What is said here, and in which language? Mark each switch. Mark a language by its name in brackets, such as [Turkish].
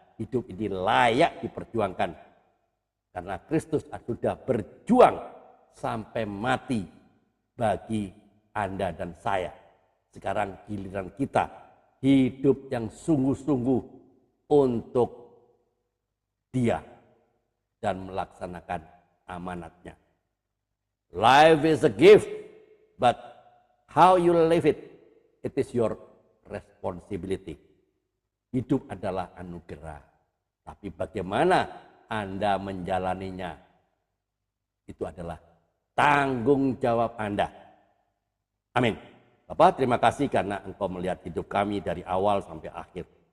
[Indonesian] Hidup ini layak diperjuangkan. Karena Kristus sudah berjuang sampai mati bagi Anda dan saya. Sekarang giliran kita hidup yang sungguh-sungguh untuk Dia dan melaksanakan amanatnya. [English] Life is a gift, but how you live it, it is your responsibility. [Indonesian] Hidup adalah anugerah, tapi bagaimana Anda menjalaninya, itu adalah tanggung jawab Anda. Amin. Bapak, terima kasih karena Engkau melihat hidup kami dari awal sampai akhir.